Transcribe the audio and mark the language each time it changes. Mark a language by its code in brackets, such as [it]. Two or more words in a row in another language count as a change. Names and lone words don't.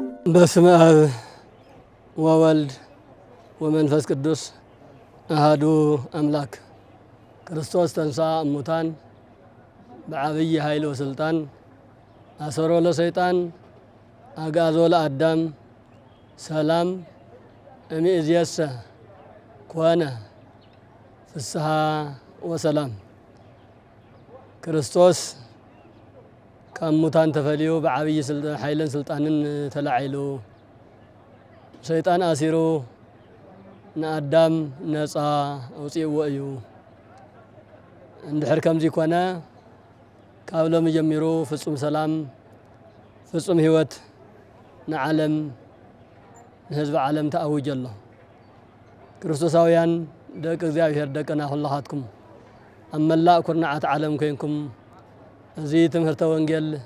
[gez] በስመ አብ ወወልድ ወመንፈስ ቅዱስ አሐዱ አምላክ። ክርስቶስ ተንሥአ እሙታን በዐቢይ ኃይል ወሥልጣን አሰሮ ለሰይጣን አግዓዞ ለአዳም ሰላም እምይእዜሰ ኮነ ፍስሐ ወሰላም። [ti] ክርስቶስ ከሙታን ተፈልዮ በዐቢይ ኃይልን ስልጣንን ተላዒሉ ሰይጣን አሲሩ ንአዳም ነፃ አውፂእዎ እዩ። እንድሕር ከምዚ ኮነ ካብ ሎሚ ጀሚሩ ፍጹም ሰላም ፍጹም ህይወት ንዓለም ንህዝቢ ዓለም ተአውጀ ኣሎ። ክርስቶሳውያን ደቂ እግዚአብሔር ደቅና ኩላኻትኩም ኣብ መላእ ኩርናዓት ዓለም ኮይንኩም እዚ ትምህርተ ወንጌል